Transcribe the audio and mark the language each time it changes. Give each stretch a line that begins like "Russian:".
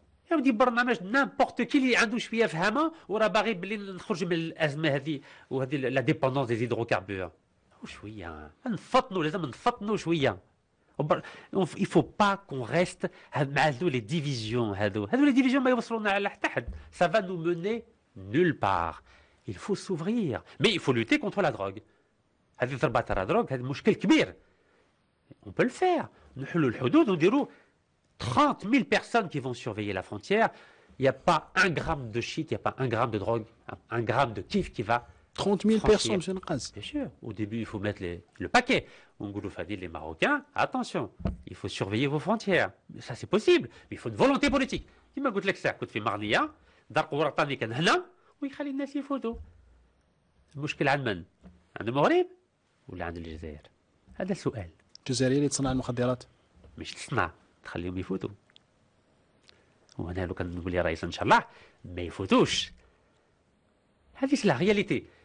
Arabic: يا ودي برنامج نامبورت كي اللي عنده شويه فهمه وراه باغي بلي نخرج من الازمه هذه وهذه
French: لا ديبوندونس دي هيدروكاربور.
Arabic: وشويه نفطنوا، لازم نفطنوا شويه.
French: il faut pas qu'on reste
Arabic: مع هذو
French: لي ديفيزيون،
Arabic: هذو لي ديفيزيون ما يوصلونا على حتى حد.
French: ça va nous mener nulle part. il faut s'ouvrir mais il faut lutter contre la drogue.
Arabic: هذه ضربه تاع دروغ، هذا مشكل كبير.
French: on peut le faire.
Arabic: نحلوا الحدود ونديروا
French: 30 000 personnes qui vont surveiller la frontière. Il n'y a pas un gramme de shit, il n'y a pas un gramme de drogue, un gramme de kiff qui va 30 000 personnes, monsieur Nqaz. Bien sûr. Au début, il faut mettre le paquet. On goulou les Marocains, attention, il faut surveiller vos frontières. Ça, c'est possible, mais il faut une volonté politique.
Arabic: كما قلت لك ساعة كنت في مغنية، دار ورطاني كان هنا ويخلي الناس يفوتوا. المشكل عند من؟ عند المغرب ولا عند الجزائر؟ هذا السؤال. الجزائريين اللي تصنع المخدرات؟ مش تصنع، تخليهم يفوتوا. وانا لو كان نقول يا رئيس ان شاء الله ما يفوتوش. هذه
French: لا رياليتي.